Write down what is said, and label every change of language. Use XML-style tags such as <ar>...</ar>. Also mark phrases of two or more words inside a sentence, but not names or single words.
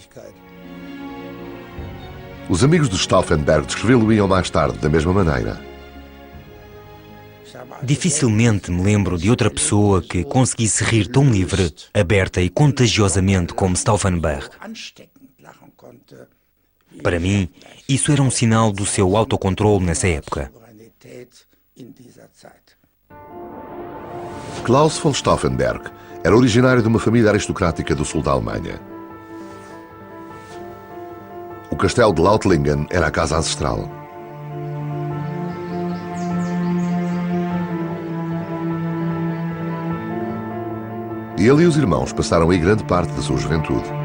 <pt>Os amigos de Stauffenberg descrevê-lo-iam mais tarde da mesma maneira. Dificilmente me lembro de outra pessoa que conseguisse rir tão livre, aberta e contagiosamente como Stauffenberg. Para mim, isso era um sinal do seu autocontrole nessa época. Klaus von Stauffenberg era originário de uma família aristocrática do sul da Alemanha. O castelo de Lautlingen era a casa ancestral. E ele e os irmãos passaram aí grande parte da sua juventude.</pt>